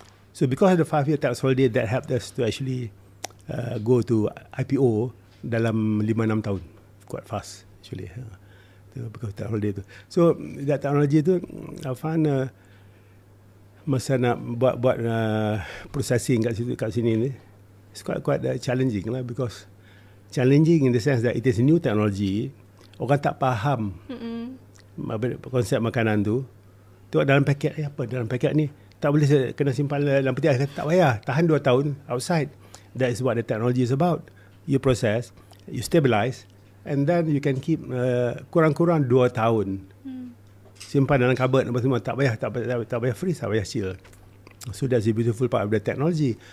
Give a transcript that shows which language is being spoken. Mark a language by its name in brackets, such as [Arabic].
[English] So because of the 5 year tax holiday, that helped us to actually go to IPO [Malay] dalam 5-6 tahun. [English] Quite fast actually. Because of that holiday tu. So that technology tu I found [Malay] masa nak buat processing kat sini ni, [English] it's quite challenging lah, because challenging in the sense that it is a new technology. [Malay] Orang tak faham konsep makanan tu. Tengok dalam paket, apa dalam paket ni tak boleh kena simpan dalam peti ais. Tak payah, tahan 2 tahun outside. [English] That is what the technology is about. You process, you stabilize, and then you can keep [Malay] kurang-kurang 2 tahun. Simpan dalam cupboard apa semua, tak payah freeze, tak payah seal. [English] So that's the beautiful part of the technology.